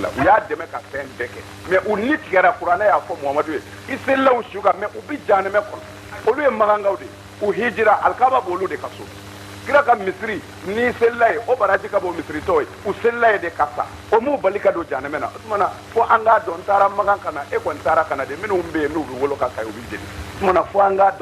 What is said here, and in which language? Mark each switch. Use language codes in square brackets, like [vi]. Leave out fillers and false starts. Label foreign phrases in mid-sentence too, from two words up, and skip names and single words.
[bm] la u y'a dɛmɛ ka fɛn bɛɛ kɛ mais u ni tigɛra kuranɛ y'a fɔ muhamadu ye i selilaw su kan mais u bɛ janɛmɛ kɔnɔ olu ye magankaw de u hijira alikaba b'olu de ka so kira ka misiri ni selila ye o baraji ka bɔ misiritɔ ye u selila ye de ka sa o m'u bali ka don janɛmɛ na o tuma na fo an k'a dɔn n taara magan ka na e kɔni taara ka na de minnu bɛ yen n'u bɛ wolo ka kayi u bɛ jeni o tuma na fo an k'a dɔn magan taga tɛ mɔgɔ kisi janɛmɛ ma. o la toujours ne ka dekun ni karamɔgɔw ka yɔrɔ nin de don n'i bɛ kuma kunfin fɛ kana kuma fɔ k'a tɔ to a la walawala a k'a faamu hadisa caman bɛ yen u bɛ minnu riwaya k'a fɔ n'i hijira i bɛ bɔ i jurumu na komi i ba y'i wolo don min mais u ye alakira ɲininka [fr] parce que [bm] alakira y'o de fɔ [ar] صلى الله عليه وسلم [bm] a ko [ar] الحج المبرور ليس له جزاء إلا الجنة [bm] hiji o hiji ni ala y'a minɛ i k'a dɔn sara si tɛ o hiji la ni alijinɛ yɛrɛ